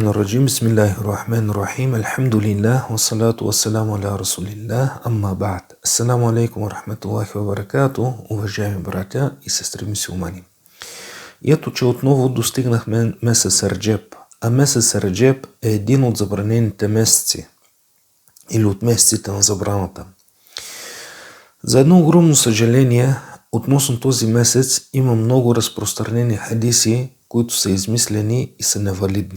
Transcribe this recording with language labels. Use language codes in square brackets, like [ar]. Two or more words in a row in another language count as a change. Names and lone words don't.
[ar] الرجيم بسم الله الرحمن الرحيم الحمد لله والصلاة والسلام على رسول الله أما بعد. السلام عليكم ورحمة الله وبركاته, [bg] уважаеми братя и сестри мюсюлмани. И ето, че отново достигнахме месец Реджеп, а месец Реджеп е един от забранените месеци или от месеците на забраната. За едно огромно съжаление, относно този месец има много разпространени хадиси, които са измислени и са невалидни.